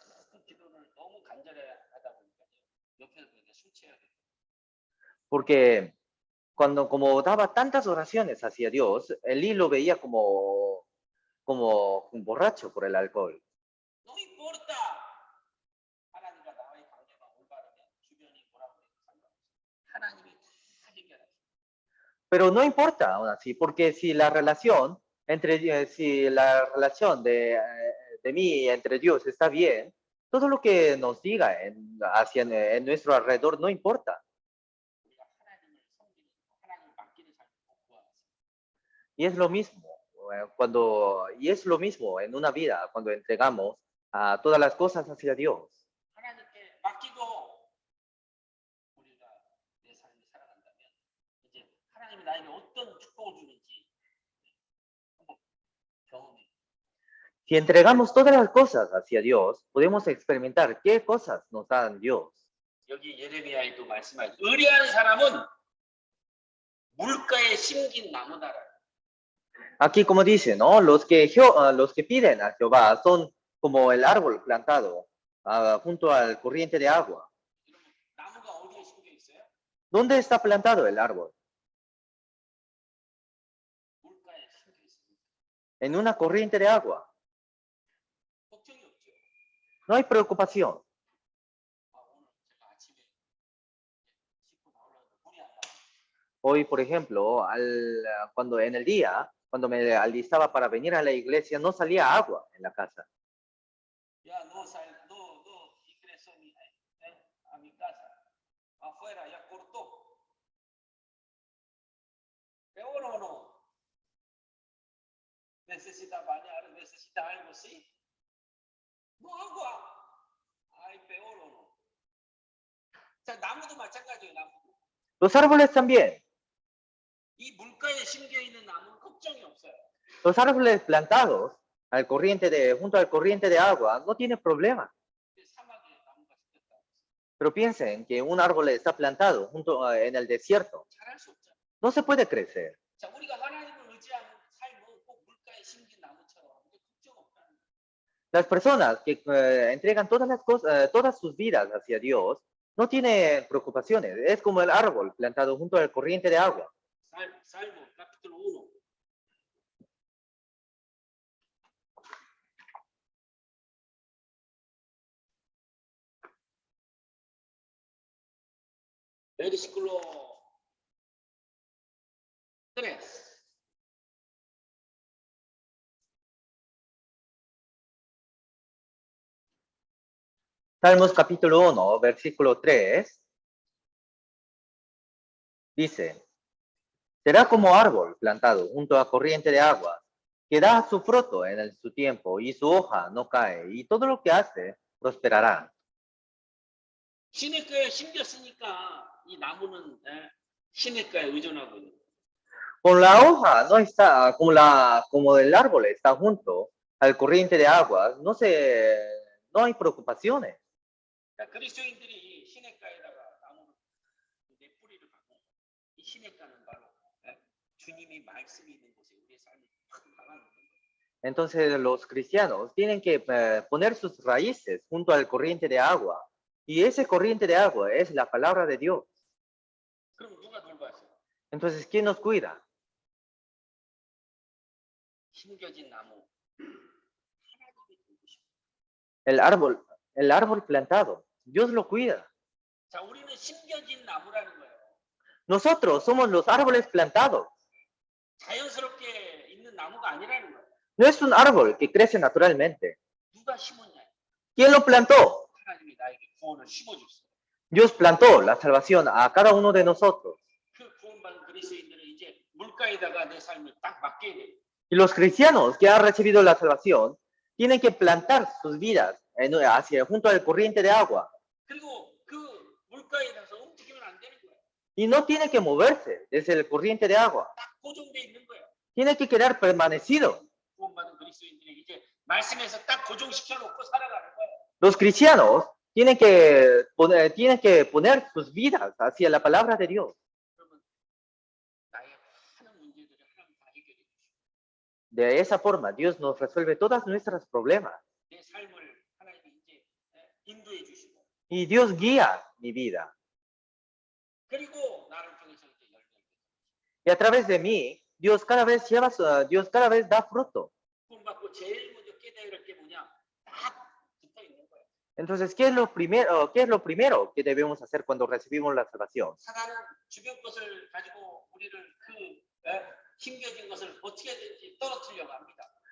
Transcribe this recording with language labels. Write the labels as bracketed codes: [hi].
[ko] 그 기도를 너무 간절해 하다 보니까 옆에서 그렇게 술 취해야 돼. [es] Porque cuando como daba tantas oraciones hacia Dios, Elí lo veía como un borracho por el alcohol. No importa. [ko] 하나님과 나와의 관계가 올바르면 주변이 뭐라고 해도 상관없어. 하나님이 다 해결해. [es] Pero no importa aún así, porque si la relación si la relación de mí entre Dios está bien, todo lo que nos diga en nuestro alrededor no importa. [ko] 우리가 하나님을 섬기는 하나님 맡기는 삶을 구하세요. [es] Y es lo mismo y es lo mismo en una vida cuando entregamos a todas las cosas hacia Dios. [ko] 하나님께 맡기고 우리가 내 삶을 살아간다면 이제 하나님이 나에게 어떤 축복을 주는지 한번 경험해. [es] Si entregamos todas las cosas hacia Dios, podemos experimentar qué cosas nos da Dios. [ko] 여기 예레미야에도 말씀하신 의리한 사람은 물가에 심긴 나무다라. [es] Aquí como dice, ¿no? Los que piden a Jehová son como el árbol plantado junto al corriente de agua. [ko] 나무가 어디에 심겨 있어요? [es] ¿Dónde está plantado el árbol? [ko] 물가에 심겨 있습니다. [es] En una corriente de agua. [ko] 걱정이 없죠. [es] No hay preocupación. [ko] 오늘 제가 아침에 씻고 나오려고 물이 안 나와. [es] Hoy, por ejemplo, cuando en el día, cuando me alistaba para venir a la iglesia, no salía agua en la casa. [ko] 야, 너 [es] ingreso a mi casa. Afuera, ya cortó. ¿Peor o no? ¿Necesita bañar? ¿Necesita algo así? No agua. Ay, peor o no. [ko] 자, 나무도 마찬가지예요, 나무도. [es] Los árboles también. [ko] 이 물가에 심겨 있는 나무는 걱정이 없어요. [es] Los árboles plantados junto al corriente de agua no tienen problema. [ko] 사막에 나무가 심겼다. [es] Pero piensen que un árbol está plantado en el desierto. [ko] 잘할 수 없잖아. [es] No se puede crecer. [ko] 자, 우리가 하나님을 의지하는 삶은 꼭 물가에 심긴 나무처럼 걱정 없다는 거예요. [es] Las personas que entregan todas las cosas, todas sus vidas hacia Dios, no tienen preocupaciones. Es como el árbol plantado junto al corriente de agua. Salmo capítulo 1. Versículo 3. Salmos capítulo 1, versículo 3. Dice, será como árbol plantado junto a corriente de agua, que da su fruto en su tiempo y su hoja no cae, y todo lo que hace prosperará. [ko] 시냇가에 심겼으니까 이 나무는 시냇가에 의존하고 있는 거예요. [es] Con la hoja no está, como el árbol está junto al corriente de agua, no hay preocupaciones. [ko] 그리스도인들이 이 시냇가에다가 나무는 내 뿌리를 박고 이 시냇가는 바로 주님이 말씀이 있는 곳에 우리의 삶을 탁 박아놓는 거예요. [es] Entonces los cristianos tienen que poner sus raíces junto al corriente de agua. Y ese corriente de agua es la palabra de Dios. [ko] 그럼 누가 돌봐요? [es] Entonces, ¿quién nos cuida? [ko] 심겨진 나무. 하나님이 돌보시고. [es] El árbol plantado. Dios lo cuida. [ko] 자, 우리는 심겨진 나무라는 거예요. [es] Nosotros somos los árboles plantados. [ko] 자연스럽게 있는 나무가 아니라는 거예요. [es] No es un árbol que crece naturalmente. [ko] 누가 심었냐? [es] ¿Quién lo plantó? [ko] 하나님이 나에게 구원을 심어줬어요. [es] Dios plantó la salvación a cada uno de nosotros. [ko] 그 구원받은 그리스도인들은 이제 물가에다가 내 삶을 딱 맡겨야 돼요. [es] Y los cristianos que han recibido la salvación tienen que plantar sus vidas junto al corriente de agua. [ko] 그리고 그 물가에 가서 움직이면 안 되는 거예요. [es] Y no tiene que moverse desde el corriente de agua. [ko] 딱 고정돼 있는 거예요. [es] Tiene que quedar permanecido. [ko] 구원받은 그리스도인들이 이제 말씀에서 딱 고정시켜 놓고 살아가는 거예요. [es] Los cristianos tienen que poner sus vidas hacia la palabra de Dios. [ko] 그러면 나의 하는 문제들을 하나님 다 해결해 주시고 [es] De esa forma, Dios nos resuelve todos nuestros problemas. [ko] 내 삶을 하나님이 이제 인도해 주시고 [es] Y Dios guía mi vida. [ko] 그리고 나를 통해서 이제 열매를 [es] Y a través de mí, Dios cada vez Dios cada vez da fruto. [ko] 구원받고 제일 먼저 깨달을 게 뭐냐? 딱 붙어 있는 거예요. [es] Entonces, qué es lo primero que debemos hacer cuando recibimos la salvación? [ko] 사단은 주변 것을 가지고 우리를 힘겨진 것을 어떻게든지 떨어뜨리려고 합니다.